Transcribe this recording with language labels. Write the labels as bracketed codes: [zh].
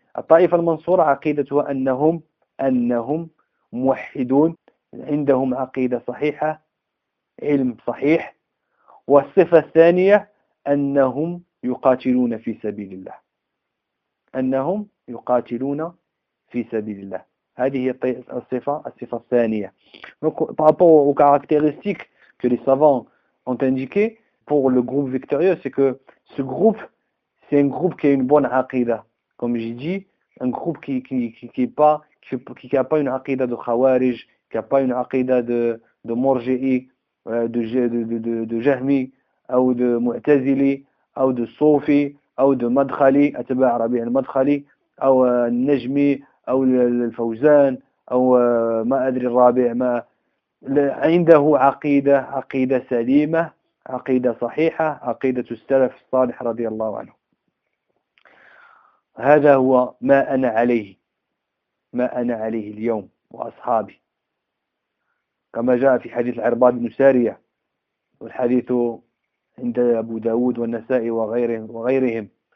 [ar] الطائفة المنصورة عقيدتها أنهم موحدون، عندهم عقيدة صحيحة، علم صحيح، والصفة الثانية أنهم يقاتلون في سبيل الله، أنهم يقاتلون في سبيل الله. هذه هي الصفة الثانية. [fr] Donc, par rapport aux caractéristiques que les savants ont indiquées pour le groupe victorieux, c'est que ce groupe, c'est un groupe qui a une bonne aqida. Comme j'ai dit, un groupe qui a pas une aqida de Khawarij, qui a pas une aqida de Morji'i, de Jahmi, ou de Mu'tazili, ou de Sofi, ou de Madkhali, Atba Arabi al-Madkhali, ou Najmi, ou Al-Fawzan, ou Ma Adri Rabi, ma. [ar] عنده عقيدة، عقيدة سليمة، عقيدة صحيحة، عقيدة السلف الصالح رضي الله عنه. هذا هو ما أنا عليه، ما أنا عليه اليوم وأصحابي، كما جاء في حديث العرباض بن سارية، والحديث عند أبو داود والنسائي وغيرهم.